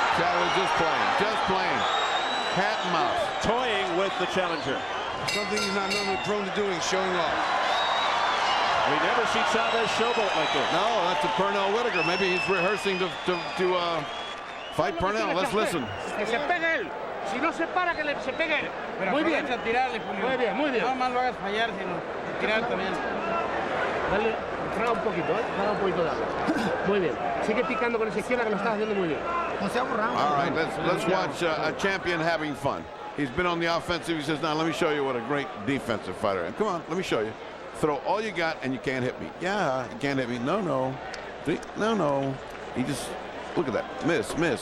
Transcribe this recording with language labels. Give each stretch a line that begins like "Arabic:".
English: Chavez just playing. Cat and mouse. Toying with the challenger. Something he's not normally prone to doing, showing off. We never see Chavez showboat like this. No, that's a Pernell Whitaker. Maybe he's rehearsing to fight Pernell. Let's listen.
Spanish: Que se pegue él. Si no se para, que se pegue él. Muy bien. Tirarle, Julio. Muy bien, muy bien. No más lo hagas fallar, sino tirar también. Dale, traga un poquito, traga un poquito de agua. Muy bien. Sigue picando con esa izquierda que lo estás haciendo muy bien.
English: All right, let's watch a champion having fun. He's been on the offensive. He says, now let me show you what a great defensive fighter is. Come on, let me show you. Throw all you got and you can't hit me. Yeah, you can't hit me. No. See? No. He just, look at that. Miss.